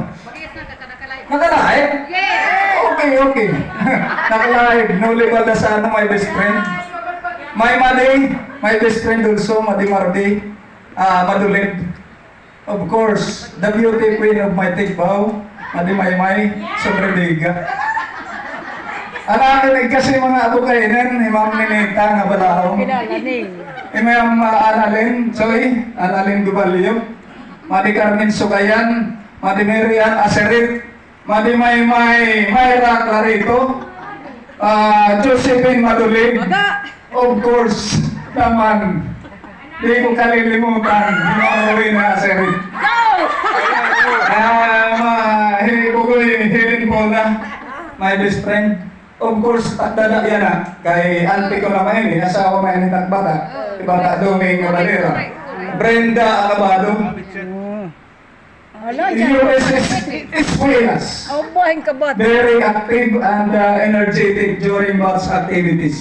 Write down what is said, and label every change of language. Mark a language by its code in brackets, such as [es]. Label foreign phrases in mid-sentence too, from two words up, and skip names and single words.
[tl] Nakalive? Okay. Nakalive. Noli Baldasano, [en] my best friend. My best friend also, Madi Mardi, Madulid. Of course, the beauty queen of my Tigbaw, Madi Maymay, Sobrediga. [tl] Nakinig kasi mga abukainan, Imam Ninita nga balao. Imam Analin, Analin Gubalio. Madi Carmen Sugayan, Madi Miriam Aserit, Madi Maymay Mayra Clarito, Josephine Madulid, [en] Of course, [tl] naman, di ko kalilimutan, Maruin na Aserit. Hilin po na, [en] my best friend. Of course, [tl] tagdala yan kay auntie ko naman yun, asawa may anitang bata, ibata Doming Cabalera. Brenda Alabado. USS Espuelas. [en] Very active and energetic during batch activities.